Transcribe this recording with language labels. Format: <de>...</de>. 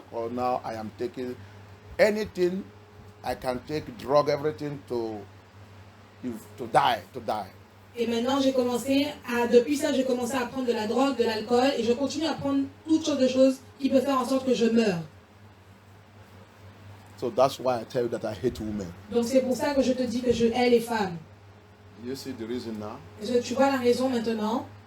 <en>Now I am taking anything I can take, drug, everything to die.</en> <fr>Et maintenant, depuis ça, j'ai commencé à prendre de la drogue, de l'alcool, et je continue à prendre toutes sortes de choses qui peuvent faire en sorte que je meure.</fr> <en>So that's why I tell you that I hate women.</en> <fr>Donc c'est pour ça que je te dis que je hais les femmes.</fr> <en>You see the reason now?</en> <fr>Tu vois la raison maintenant?</fr>